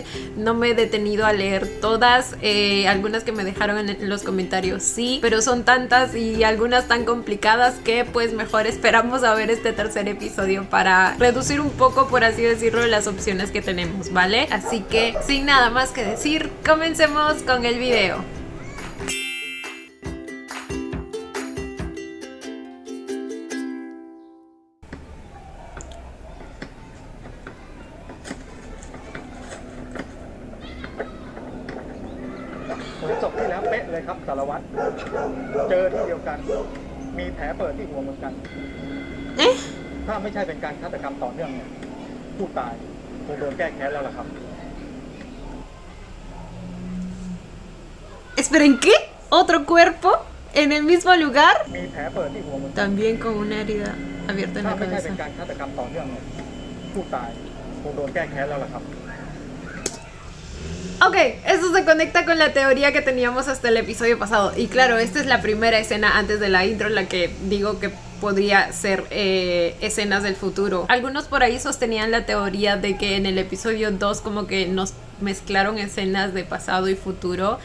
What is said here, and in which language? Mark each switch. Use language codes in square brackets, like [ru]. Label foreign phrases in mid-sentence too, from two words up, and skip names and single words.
[es] No me he detenido a leer todas, algunas que me dejaron en los comentarios sí, pero son tantas y algunas tan complicadas que pues mejor esperamos a ver este tercer episodio para reducir un poco, por así decirlo, las opciones que tenemos, ¿vale? Así que sin nada más que decir, comencemos con el video. [th] ศพที่แล้วเป๊ะเลยครับสารวัตรเจอที่เดียวกันมีแผลเปิดที่หัวเหมือนกันถ้าไม่ใช่เป็นการฆาตกรรมต่อเนื่องเนี่ยผู้ตายคงโดนแก้แค้นแล้วล่ะครับ [es] Esperen, ¿qué? ¿Otro cuerpo? ¿En el mismo lugar? [th] มีแผลเปิดที่หัวเหมือนกัน [es] También con una herida abierta en [th] ถ้า [es] la [th] ไม่ใช่เป็น [es] cabeza. [th] การฆาตกรรมต่อเนื่องเนี่ยผู้ตายคงโดนแก้แค้นแล้วล่ะครับ [es] Ok, eso se conecta con la teoría que teníamos hasta el episodio pasado. Y claro, esta es la primera escena antes de la intro en la que digo que podría ser escenas del futuro. Algunos por ahí sostenían la teoría de que en el episodio 2 como que nos mezclaron escenas de pasado y futuro.